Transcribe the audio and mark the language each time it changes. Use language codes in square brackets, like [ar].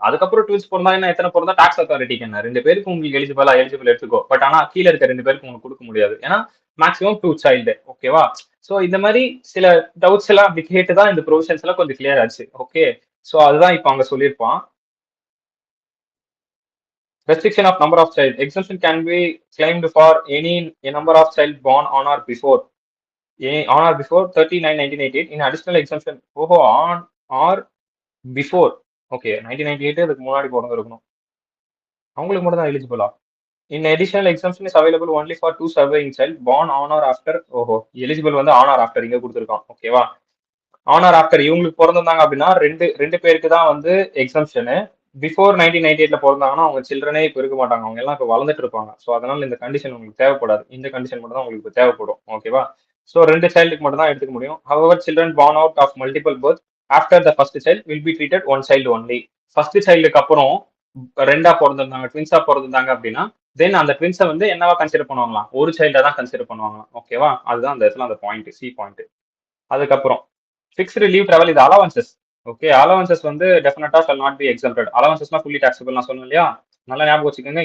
[ta] அதுக்கப்புறம் ட்வின்ஸ் பிறந்தா என்ன எத்தனை பிறந்தா டாக்ஸ் அத்தாரிட்டிக்கு என்ன 2 பேருக்கு உங்களுக்கு எலிஜிபிள் எடுத்துக்கோ. பட் ஆனா கீழே இருக்க 2 பேருக்கு உங்களுக்கு கொடுக்க முடியாது. ஏன்னா மேக்ஸிமம் 2 சைல்டு. ஓகேவா? சோ இந்த மாதிரி சில டவுட்ஸ் எல்லாம் அப்படி கேட்டு தான் இந்த ப்ரொவிஷன்ஸ் எல்லாம் கொஞ்சம் கிளியர் ஆச்சு. ஓகே, சோ அதுதான் இப்ப அவங்க சொல்லியிருப்பான். [en] Restriction of number of child. Exemption can be claimed for any number of child born on or before 39/1988. In additional exemption, on or before. [ta] Okay, 1998 அதுக்கு முன்னாடி பிறந்திருக்கணும். அவங்களுக்கு மட்டும் தான் எலிஜிபிளா? [en] In additional exemption is available only for 2 surviving child born on or after. [ta] Eligible வந்து [en] on or after [ta] இங்க கொடுத்துருக்கான். ஓகேவா? on or after இவங்களுக்கு பிறந்திருந்தாங்க அப்படின்னா ரெண்டு பேருக்கு தான் வந்து எக்ஸம்ஷனு. பிஃபோர் 1998ல பிறந்தாங்கன்னா அவங்க சில்ட்ரனே இப்போ இருக்க மாட்டாங்க. அவங்க எல்லாம் இப்போ வளர்ந்துட்டு இருப்பாங்க. ஸோ அதனால இந்த கண்டிஷன் உங்களுக்கு தேவைப்படாது. இந்த கண்டிஷன் மட்டும் தான் உங்களுக்கு தேவைப்படும். ஓகேவா? ஸோ 2 சைல்டுக்கு மட்டும் தான் எடுத்துக்க முடியும். [en] However, children born out of multiple birth after the first child will be treated one child only. [ta] First சைல்டுக்கு அப்புறம் ரெண்டா பிறந்திருந்தாங்க, ட்வின்ஸா பிறந்திருந்தாங்க அப்படின்னா தென் அந்த ட்வின்ஸை வந்து என்னவா கன்சிடர் பண்ணுவாங்களாம், ஒரு சைல்டா தான் கன்சிடர் பண்ணுவாங்களாம். ஓகேவா, அதுதான் அந்த இடத்துல அந்த பாயிண்ட், சி பாயிண்ட். அதுக்கப்புறம் ஃபிக்ஸ்டு லீவ் டிராவல் இது அலவன்சஸ். ஓகே, அலவன்சஸ் வந்து டெஃபினட்டா shawl not be exempted. அலவன்சஸ்னா fully taxable நான் சொன்னேன் இல்லையா, நல்லா ஞாபகம் வச்சுக்கோங்க.